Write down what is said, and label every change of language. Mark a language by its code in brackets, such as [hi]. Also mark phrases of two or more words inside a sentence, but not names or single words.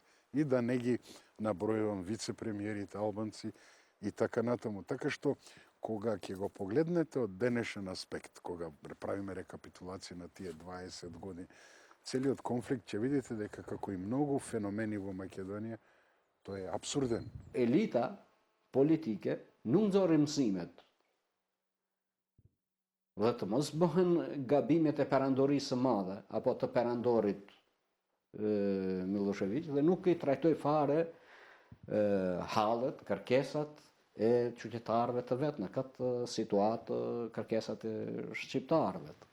[mk] И да не ги набројувам вице-премиерите албанци и така натаму. Така што, кога ќе го погледнете од денешен аспект, кога правиме рекапитулација на тие 20 години, целиот конфликт ќе видите дека како и многу феномени во Македонија, тој е абсурден. [sq] Elita politike nuk nxorri mësimet. Dhe të mos bëhen gabimet e perandorisë së madhe apo të perandorit Milošević dhe nuk i trajtoi fare hallet, kërkesat e qytetarëve të vet në këtë situatë, kërkesat e shqiptarëve.